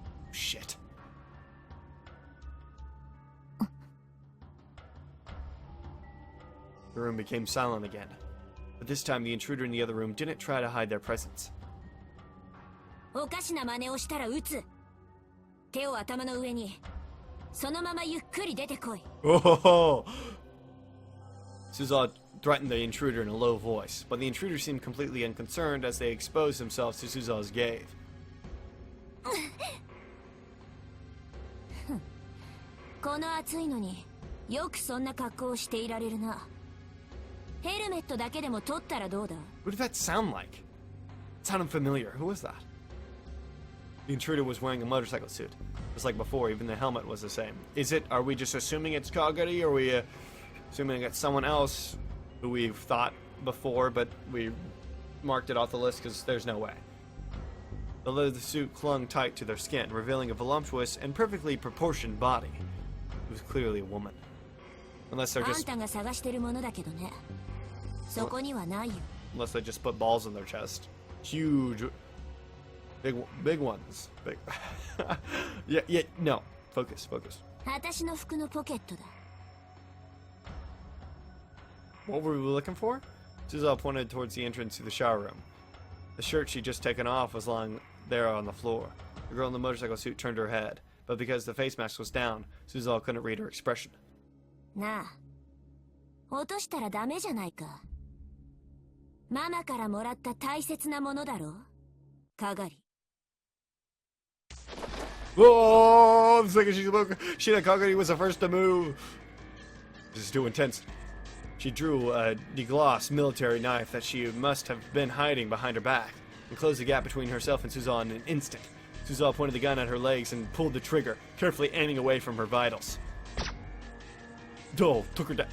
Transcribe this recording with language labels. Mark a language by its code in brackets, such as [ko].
[en] Shit. The room became silent again. But this time, the intruder in the other room didn't try to hide their presence. [ja] おかしな真似をしたら撃つ。手を頭の上に。そのままゆっくり出てこい。 Oh! [en] Suzuha threatened the intruder in a low voice, but the intruder seemed completely unconcerned as they exposed themselves to Suzuha's gaze. [ja] この暑いのによくそんな格好をしていられるな。ヘルメットだけでも取ったらどうだ? [en] What did that sound like? It sounded familiar. Who was that? The intruder was wearing a motorcycle suit. Just like before, even the helmet was the same. Are we just assuming it's Kagari, or are we assuming it's someone else who we've thought before, but we marked it off the list because there's no way? The leather suit clung tight to their skin, revealing a voluptuous and perfectly proportioned body. It was clearly a woman. Unless they're just... [ja] あんたが探してるものだけどね。そこにはないよ。 [en] Unless they just put balls in their chest. Huge... Big ones. Big... yeah, no. Focus. [ja] 私の服のポケットだ。 [en] What were we looking for? Suzuha pointed towards the entrance to the shower room. The shirt she'd just taken off was lying there on the floor. The girl in the motorcycle suit turned her head, but because the face mask was down, Suzuha couldn't read her expression. [ja] なあ、落としたらダメじゃないか。ママからもらった大切なものだろ、かがり。 Whoa! [en] The second she spoke, Shina Kagari was the first to move. This is too intense. She drew a degloss military knife that she must have been hiding behind her back, and closed the gap between herself and Suzuha in an instant. Suzuha pointed the gun at her legs and pulled the trigger, carefully aiming away from her vitals. Oh, took her down.